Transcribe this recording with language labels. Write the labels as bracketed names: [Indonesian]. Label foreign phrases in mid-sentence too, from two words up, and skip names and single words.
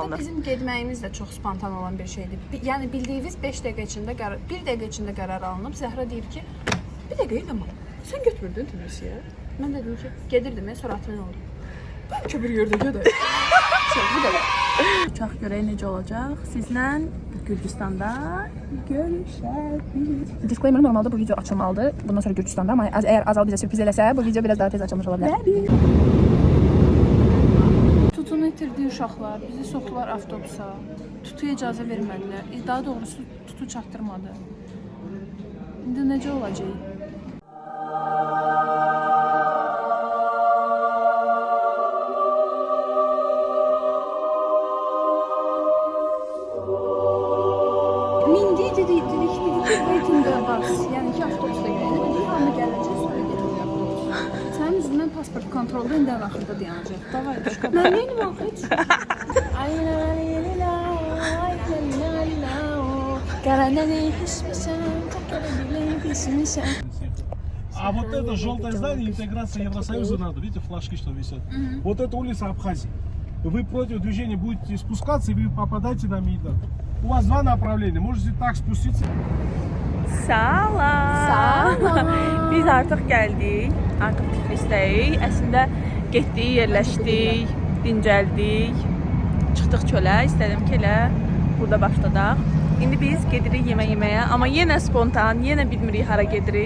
[Azerbaijani] Bu arada bizim getməyimiz də çox spontan olan bir şeydir. Yəni bildiyiniz 5 dəqiqə içində, 1 dəqiqə içində qərar alınıb. Zəhra deyir ki, bir dəqiqə amma sən götürmürdün Tbilisiyə. Mən dedim ki, gedirdim, sonra atmen oldu. Bəlkə bir yerdə gedək. Bu da var. Uçaq görək necə olacaq. Sizlə Gürcüstanda görüşərik. Disclaimer, [Turkish] normalde bu video açılmalıdır. Bundan sonra Gürcüstanda, ama eğer Azal bize sürpriz eləsə, bu video biraz daha tez açılmış olabilir. [Azerbaijani] Tutunu itirdiyi uşaqlar bizi soxdular avtobusa. Tutuya icazə vermədilər. Daha doğrusu tutu çatdırmadı. İndi necə olacaq? Dedik ki, waiting-a bas. Yəni ki, avtobusda gəlir. Bir hamı gələcək, sonra gələcək avtobus. Sənin üzündən pasport kontrolda indi axırda dayanacaq. Davay, düşkə. Mən neyim axırda? [Russian] А вот это желтое здание, интеграция Евросоюза надо. Видите, флажки, что висят? Вот это улица Абхазии. Вы против движения будете спускаться, и вы попадаете на Мейдан. У вас два направления. Можете так спуститься. [Azerbaijani] Salam. Biz artıq gəldik. Artıq Tiflisdəyik. Əslində getdik, yerləşdik, dincəldik. Çıxdıq çölə. İstədim ki, elə burada başladaq. İndi biz gedirik yeməyə, amma yenə spontan, yenə bilmirik hara gedirik.